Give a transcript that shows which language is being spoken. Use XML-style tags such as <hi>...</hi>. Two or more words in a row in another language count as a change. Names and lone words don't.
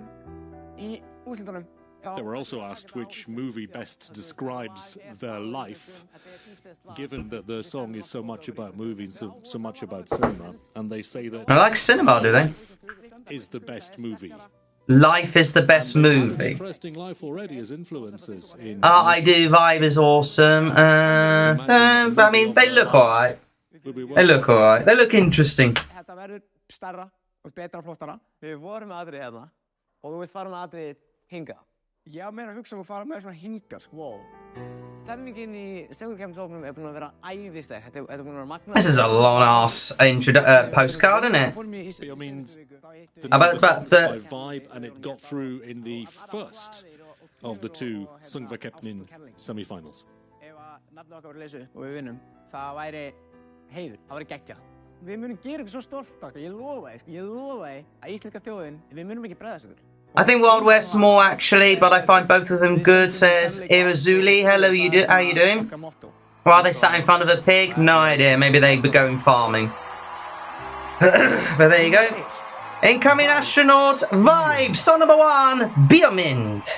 <en>They were also asked which movie best describes their life, given that their song is so much about movies, so much about cinema, and they say that I like cinema, do they? is the best movie. Life is the best movie. Interesting life already as influences in. I Do Vibe is awesome. I mean, they look alright. They look alright. They look interesting.</en> <is>Þetta verður stærra og betra og flottara. Við vorum með atriði hérna og þú vilt fara með atriði hingað. Ég á meira að hugsa að fara með svona hingað, sko. Stemmingin í Söngvakeppnisóknum búin að vera æðisleg. Þetta búin að vera magnað.</is> <en>This is a long-ass postcard, isn't it? I mean, the About the vibe, and it got through in the first of the two Söngvakeppnin semi-finals.</en> <is>Ef nafnið okkar voru lesið og við vinnum, það væri heiður, það væri geggja. Við munum gera ykkur svo stolt, ég lofa því að íslenska þjóðin, við munum ekki bregðast ykkur.</is> <en>I think Wild West more actually, but I find both of them good. Says Irazuli, hello, how you doing? Or are they sat in front of a pig? No idea. Maybe they were going farming. But there you go. Incoming astronaut vibe. Song number 1, Bjork.</en>